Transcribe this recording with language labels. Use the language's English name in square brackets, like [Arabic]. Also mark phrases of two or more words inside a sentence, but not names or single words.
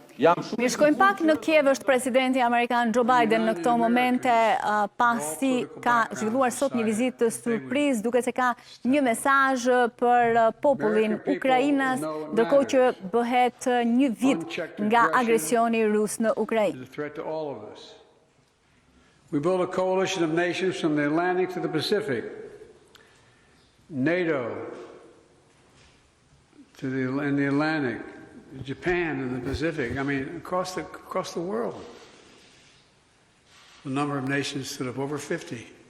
[Albanian] Mirë, shkojmë pak në Kiev. Është presidenti Amerikan Joe Biden në këto momente, pasi ka zhvilluar sot një vizitë surprizë, duke se ka një mesazh për popullin Ukrainës, ndërkohë që bëhet një vit nga agresioni rus në Ukrainë. [English] We build a coalition of nations from the Atlantic to the Pacific, NATO in the Atlantic, Japan in the Pacific, I mean, across the world. The number of nations stood up, over 50.